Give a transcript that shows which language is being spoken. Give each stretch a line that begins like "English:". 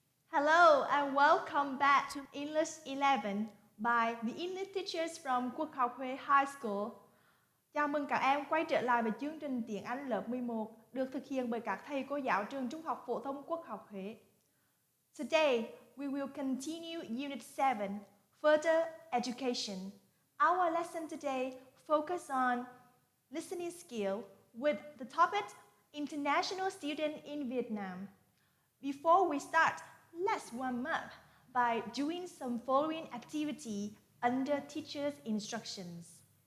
English: Hello and welcome back to English 11 by the English teachers from Quốc học Huế High School.
Vietnamese: Chào mừng các em quay trở lại với chương trình tiếng Anh lớp 11 được thực hiện bởi các thầy cô giáo trường Trung học phổ thông Quốc học Huế.
English: Today, we will continue Unit 7, Further Education. Our lesson today focuses on listening skill with the topic International Student in Vietnam. Before we start, let's warm up by doing some following activity under teacher's instructions.